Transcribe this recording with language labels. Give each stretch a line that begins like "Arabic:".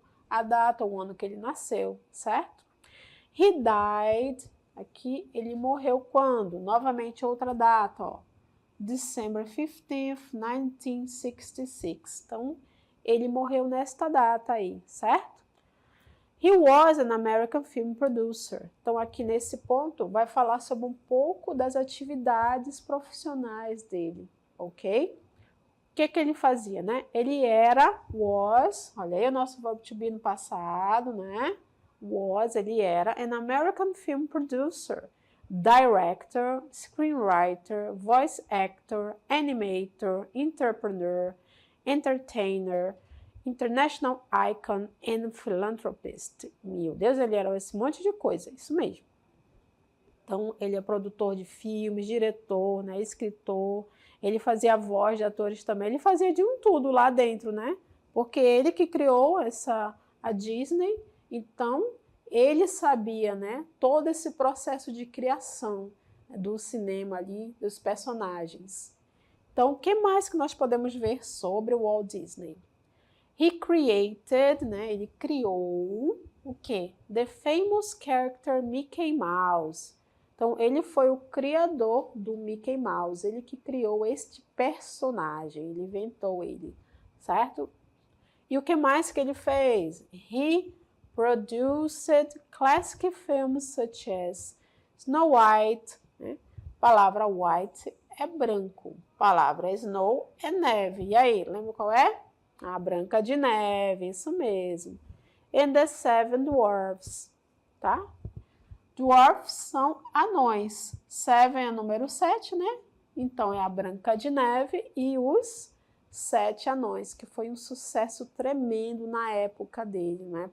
Portuguese: A data, o ano que ele nasceu, certo?
English: He died,
Portuguese: aqui, ele morreu quando? Novamente, outra data, ó.
English: December 15th, 1966.
Portuguese: Então, ele morreu nesta data aí, certo?
English: He was an American film producer.
Portuguese: Então, aqui nesse ponto, vai falar sobre um pouco das atividades profissionais dele, ok? O que ele fazia, né? Ele was, olha aí o nosso verbo to be no passado, né? Ele era
English: an American film producer. director, screenwriter, voice actor, animator, entrepreneur, entertainer, international icon and philanthropist.
Portuguese: Meu Deus, ele era esse monte de coisa, isso mesmo. Então, ele é produtor de filmes, diretor, né, escritor, ele fazia a voz de atores também, ele fazia de um tudo lá dentro, né? Porque ele que criou a Disney, então ele sabia, né, todo esse processo de criação do cinema ali, dos personagens. Então, o que mais que nós podemos ver sobre o Walt Disney?
English: He created,
Portuguese: né, ele criou o quê?
English: The famous character Mickey Mouse.
Portuguese: Então, ele foi o criador do Mickey Mouse, ele que criou este personagem, ele inventou ele, certo? E o que mais que ele fez?
English: He produced classic films such as Snow White, né?
Portuguese: Palavra white é branco, palavra snow é neve. E aí, lembra qual é? A Branca de Neve, isso mesmo.
English: And the Seven Dwarfs, tá?
Portuguese: Dwarfs são anões. Seven é o número 7, né? Então é a Branca de Neve e os 7 anões, que foi um sucesso tremendo na época dele, né?